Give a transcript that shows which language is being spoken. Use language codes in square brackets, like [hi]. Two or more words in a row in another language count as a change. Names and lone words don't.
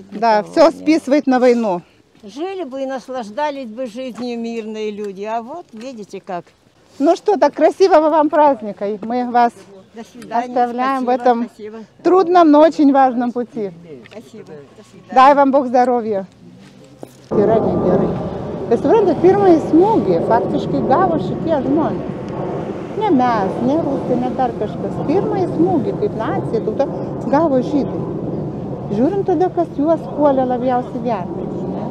[ru] Да, все списывает на войну. Жили бы и наслаждались бы жизнью мирные люди. А вот, видите как. Ну что, так красивого вам праздника. Мы вас оставляем в этом трудном, но очень важном пути. Спасибо. Дай вам Бог здоровья. [lt] Tai suprantat, pirmąjį smūgį faktiškai gavo šitie žmonės. Ne mes, ne rusai, ne dar kažkas. Pirmąjį smūgį kaip nacija tauta gavo žydai. Žiūrint tada, kas juos puolė labiausiai gelbėjo.